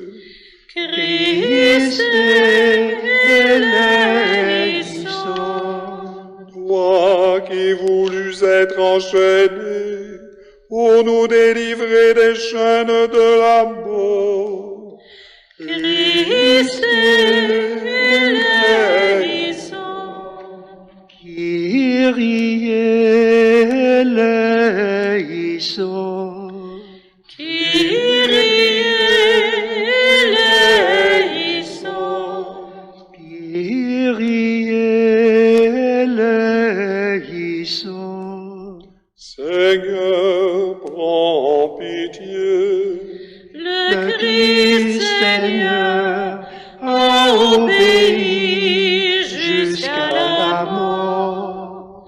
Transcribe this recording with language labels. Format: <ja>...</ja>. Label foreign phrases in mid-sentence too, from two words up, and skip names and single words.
<el>Christ éleison.</el> <fr>Toi qui voulus être enchaîné pour nous délivrer des chaînes de la mort.</fr> <el>Christ éleison. Kyrie eleison. Kyrie eleison. Kyrie eleison.</el> <fr>Seigneur, prends pitié. Le Christ Seigneur a obéi jusqu'à la mort.</fr>